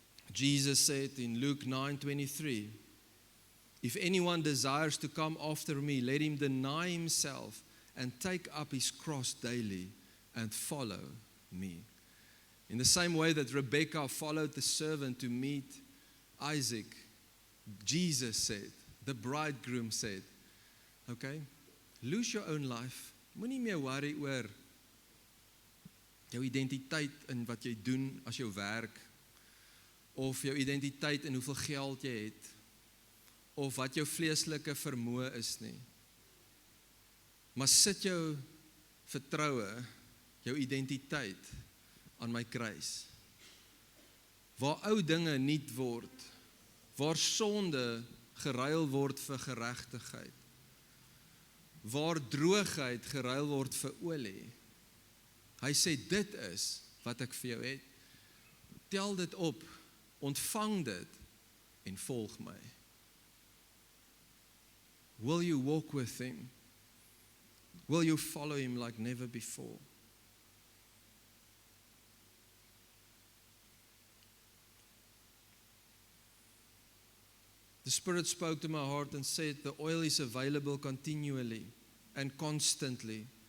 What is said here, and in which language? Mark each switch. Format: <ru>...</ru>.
<en>Jesus said in Luke 9:23, if anyone desires to come after me, let him deny himself and take up his cross daily and follow me. In the same way that Rebecca followed the servant to meet Isaac, Jesus said, the bridegroom said, okay, lose your own life.</en> <af>Moenie meer worry oor jou identiteit in wat jy doen as jou werk, of jou identiteit in hoeveel geld jy het, of wat jou vleeslike vermoë is nie. Maar sit jou vertroue, jou identiteit aan my kruis. Waar ou dinge nuut word, waar sonde geruil word vir geregtigheid, waar droogheid geruil word vir olie. Hy sê, dit is wat ek vir jou het. Tel dit op, ontvang dit en volg my.</af> <en>Will you walk with him? Will you follow him like never before? The Spirit spoke to my heart and said, the oil is available continually and constantly.</en>